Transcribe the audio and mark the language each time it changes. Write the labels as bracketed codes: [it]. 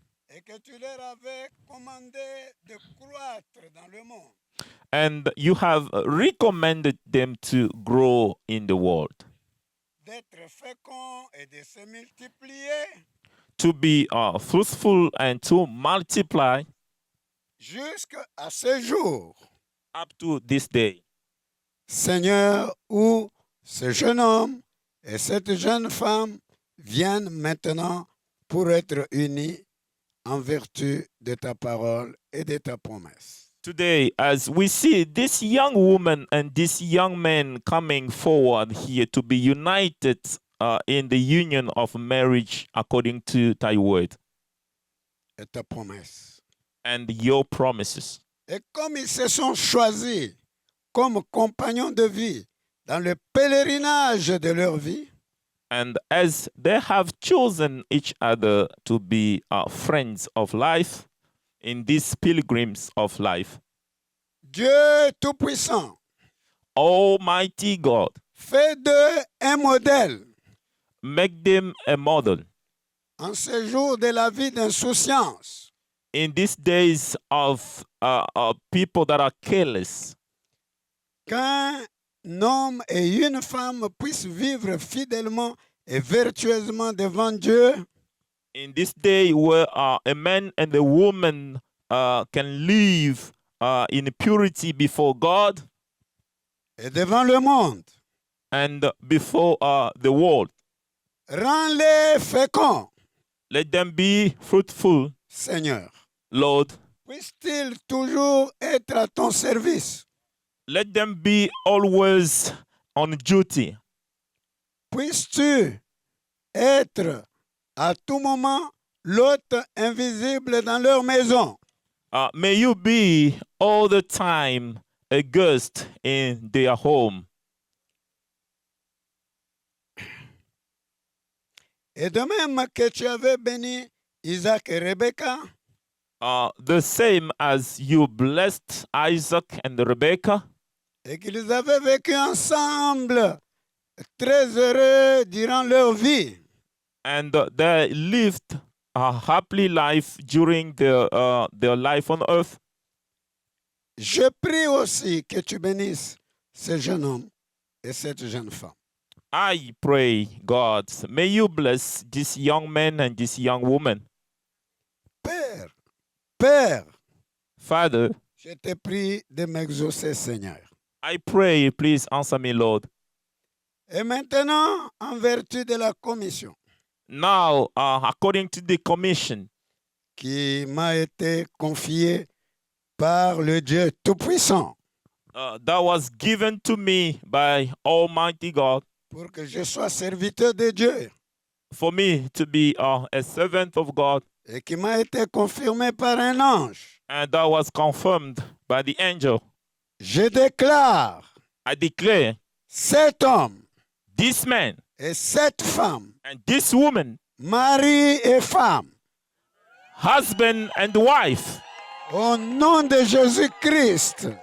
[fr] et que tu leur avais commandé de croître dans le monde, [en] and you have recommended them to grow in the world, [fr] d'être féconds et de se multiplier [en] to be fruitful and to multiply [fr] jusqu'à ce jour. [en] up to this day. [fr] Seigneur, où ce jeune homme et cette jeune femme viennent maintenant pour être unis en vertu de ta parole et de ta promesse. [en] Today, as we see this young woman and this young man coming forward here to be united in the union of marriage according to thy word [fr] Et ta promesse. [en] and your promises. [fr] Et comme ils se sont choisis comme compagnons de vie dans le pèlerinage de leur vie, [en] And as they have chosen each other to be friends of life in these pilgrims of life, [fr] Dieu Tout-Puissant [en] Almighty God, [fr] fait d'eux un modèle [en] make them a model [fr] en ce jour de la vie d'insouciance, [en] in these days of people that are careless. [fr] qu'un homme et une femme puissent vivre fidèlement et vertueusement devant Dieu, [en] in this day where a man and a woman can live in purity before God [fr] et devant le monde. [en] and before the world. [fr] Rends-les féconds, [en] Let them be fruitful, [fr] Seigneur. [en] Lord. [fr] Puissent-ils toujours être à ton service? [en] Let them be always on duty. [fr] Puisses-tu être à tout moment l'hôte invisible dans leur maison? [en] May you be all the time a guest in their home. [fr] Et de même que tu avais béni Isaac et Rebecca, [en] The same as you blessed Isaac and Rebekah, [fr] et qu'ils avaient vécu ensemble très heureux durant leur vie. [en] and they lived a happy life during their life on earth. [fr] Je prie aussi que tu bénisses ce jeune homme et cette jeune femme. [en] I pray, God, may you bless this young man and this young woman. [fr] Père, [en] Father, [fr] je te prie de m'exaucer, Seigneur. [en] I pray, please answer me, Lord. [fr] Et maintenant, en vertu de la commission [en] Now, according to the commission [fr] qui m'a été confiée par le Dieu Tout-Puissant, [en] that was given to me by Almighty God, [fr] pour que je sois serviteur de Dieu, [en] for me to be a servant of God, [fr] et qui m'a été confirmé par un ange, [en] and that was confirmed by the angel. [fr] je déclare [en] I declare [fr] cet homme [en] this man [fr] et cette femme, [en] and this woman, [fr] mari et femme, [en] husband and wife, [fr] au nom de Jésus-Christ.